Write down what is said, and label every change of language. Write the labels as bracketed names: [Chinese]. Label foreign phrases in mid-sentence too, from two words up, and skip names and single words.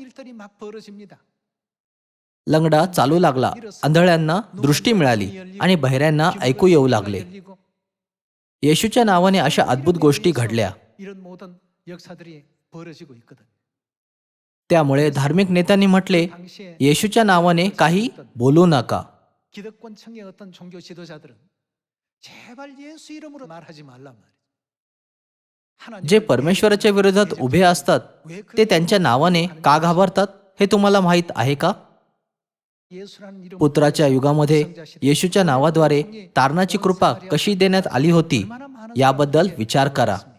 [Marathi] लंगडा चालू लागला, आंधळ्यांना दृष्टी मिळाली आणि बहिऱ्यांना ऐकू येऊ लागले. येशूच्या नावाने अशा अद्भुत गोष्टी घडल्या. त्यामुळे धार्मिक नेत्यांनी म्हटले, येशूच्या नावाने काही बोलू नका. [Korean] 기득권층의 어떤 종교 지도자들은 제발 예수 이름으로 말하지 말란 말이에요. [Marathi] जे परमेश्वराच्या विरोधात उभे असतात ते त्यांच्या नावाने का घाबरतात हे तुम्हाला माहीत आहे का? पुत्राच्या युगामध्ये येशूच्या नावाद्वारे तारणाची कृपा कशी देण्यात आली होती याबद्दल विचार करा.